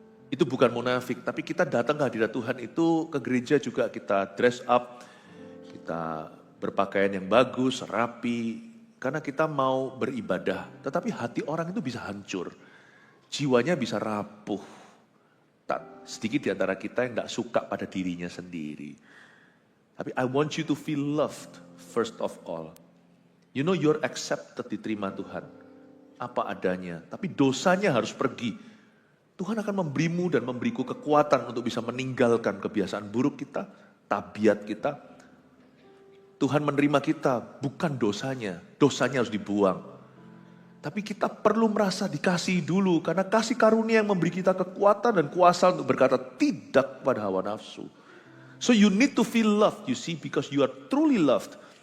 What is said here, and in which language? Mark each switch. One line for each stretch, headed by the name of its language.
Indonesian: Itu bukan munafik, tapi kita datang ke hadirat Tuhan itu ke gereja juga kita dress up, kita berpakaian yang bagus, rapi, karena kita mau beribadah. Tetapi hati orang itu bisa hancur, jiwanya bisa rapuh. Tak sedikit di antara kita yang gak suka pada dirinya sendiri.
English: Tapi I want you to feel loved first of all. You know you're accepted,
Indonesian: diterima Tuhan. Apa adanya, tapi dosanya harus pergi. Tuhan akan memberimu dan memberiku kekuatan untuk bisa meninggalkan kebiasaan buruk kita, tabiat kita. Tuhan menerima kita, bukan dosanya. Dosanya harus dibuang. Tapi kita perlu merasa dikasihi dulu, karena kasih karunia yang memberi kita kekuatan dan kuasa untuk berkata tidak pada hawa nafsu.
English: So you need to feel loved, you see, because you are truly loved.